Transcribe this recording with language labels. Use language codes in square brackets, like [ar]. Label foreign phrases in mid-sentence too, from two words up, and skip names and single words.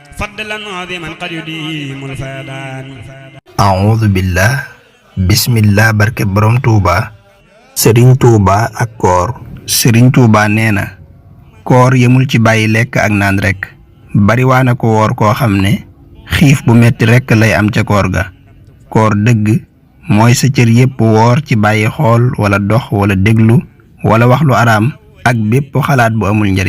[ar] فضلا عظيما قد يديم الفيضان أعوذ بالله بسم الله [wo] barke borom Touba. Serigne Touba ak koor. Serigne Touba nee na koor yemul ci bàyyi lekk ak naan rek bariwaana ko woor koo xam ne xiif bu metti rek lay am ca koor ga. koor dëgg mooy sa cër yépp woor ci bàyyi xool wala dox wala déglu wala wax lu araam ak bépp xalaat bu amul njariñ.